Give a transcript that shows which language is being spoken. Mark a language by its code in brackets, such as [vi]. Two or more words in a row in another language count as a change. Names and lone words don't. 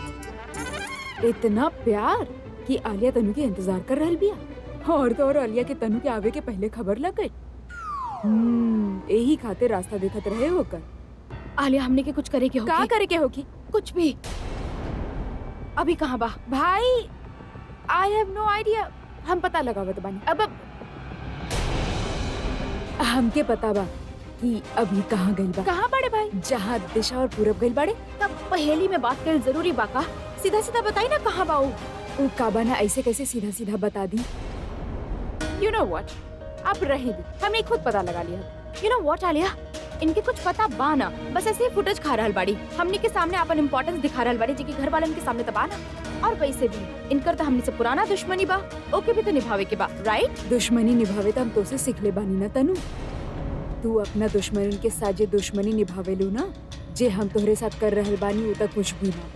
[bho] इतना प्यार कि आलिया तनु के इंतजार कर रहल बिया, और तो और आलिया के तनु के आवे के पहले खबर लग गई। यही खातिर रास्ता देखत रहे होकर। आलिया, हमने के कुछ करे के होगी। का करे के होगी? कुछ भी। अभी कहाँ बा भाई? [en] I have no idea. [bho] हम पता लगावत बानी। अब हमके पता बा कि अभी कहाँ गइल बा। कहाँ बड़े भाई? जहाँ दिशा और पूरब गइल बाड़े। तब पहेली में बात कर जरूरी बा का? सीधा सीधा बताई ना कहाँ बा वो काबा ना ऐसे कैसे सीधा सीधा बता दी। [en] you know what, [bho] अब रहे दी, हमने खुद पता लगा लिया। [en] you know what [bho] आलिया, इनके कुछ पता बा ना, बस ऐसे ही फुटेज खा रहल बाड़ी। हमने के सामने अपन इम्पोर्टेंस दिखा रहल बाड़ी, जेकी घर वालन के सामने तबा ना। और वैसे भी इनकर तो हमने से पुराना दुश्मनी बा, ओके भी तो निभावे के बा, राइट? दुश्मनी निभावे तो हम तो से सीख ले बानी ना तनु। तू अपना दुश्मन के साथ जे दुश्मनी निभावे लू ना, जे हम तोहरे साथ कर रहल बानी वो तक कुछ भी ना बा।